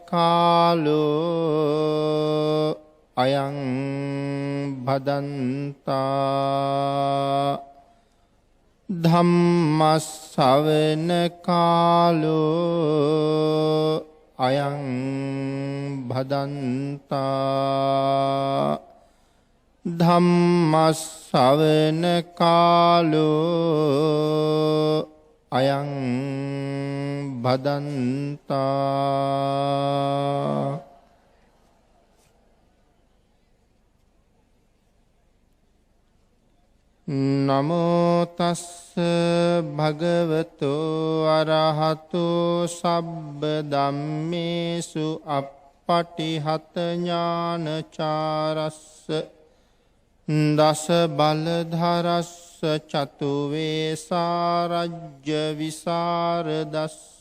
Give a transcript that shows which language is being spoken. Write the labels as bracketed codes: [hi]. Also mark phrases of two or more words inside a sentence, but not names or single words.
[pi] කාලෝ අයං භදන්තා ධම්මස්සවන කාලෝ අයං භදන්තා ධම්මස්සවන කාලෝ අයං භදන්තා නමෝ තස්ස භගවතෝ අරහතෝ සබ්බ ධම්මේසු අප්පටිහත ඥානචාරස්ස දස බලධරස්ස චතු වේසාරජ්‍ය විසරදස්ස